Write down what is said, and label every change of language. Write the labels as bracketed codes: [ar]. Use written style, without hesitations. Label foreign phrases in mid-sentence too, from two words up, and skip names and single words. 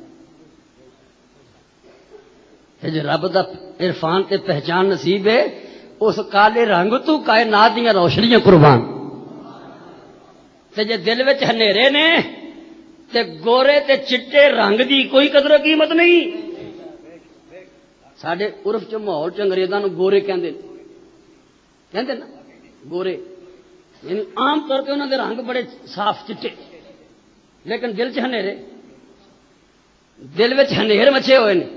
[pa] جے رب دا عرفان تے پہچان نصیب ہے اس کالے رنگ تو کائنات دیاں روشنیاں قربان. تے جے دل وچ ہنیرے نے تے گورے تے چٹے رنگ دی کوئی قدر و قیمت نہیں. ساڈے عرف چ ماحول چ انگریزاں نوں گورے کہندے نا گورے، یعنی عام طور پہ انہوں دے رنگ بڑے صاف چٹے لیکن دل چ ہنیرے، دل وچ ہنیر مچے ہوئے نے.